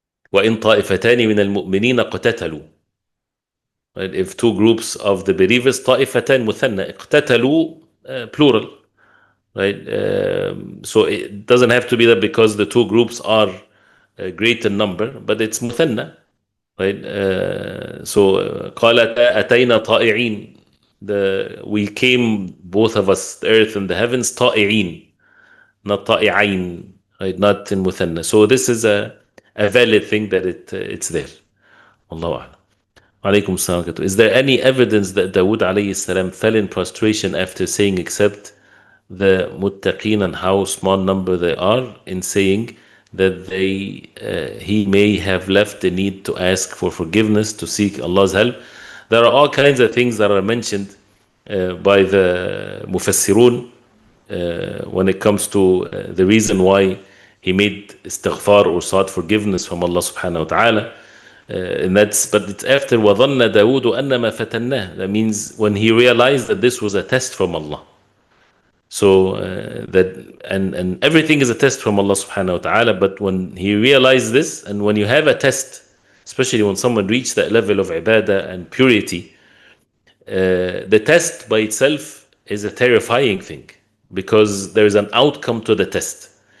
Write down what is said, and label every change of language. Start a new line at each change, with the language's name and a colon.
Arabic: وَإِن طَائِفَتَانِ مِنَ الْمُؤْمِنِينَ قَتَتَلُوا.
English: Right? If two groups of the believers,
Arabic: طائفتان مثنى, اقتتلوا,
English: plural. Right? So it doesn't have to be that because the two groups are great in number, but it's مثنى. Right?
Arabic: So قالتا أتينا طائعين.
English: We came, both of us, the earth and the heavens, طائعين, not طائعين, right? Not in مثنى. So this is a valid thing that it's there. Allahu A'lam. Alaykum salam. Is there any evidence that Dawood alayhi salam fell in prostration after saying except the muttaqeen, and how small number they are, in saying that he may have left the need to ask for forgiveness, to seek Allah's help? There are all kinds of things that are mentioned by the mufassirun when it comes to the reason why he made istighfar or sought forgiveness from Allah subhanahu wa ta'ala. But it's after
Arabic: وَظَنَّ دَاوُودُ أَنَّمَا فَتَنَّاهُ.
English: That means when he realized that this was a test from Allah. So and everything is a test from Allah subhanahu wa ta'ala, but when he realized this, and when you have a test, especially when someone reached that level of ibadah and purity, the test by itself is a terrifying thing, because there is an outcome to the test.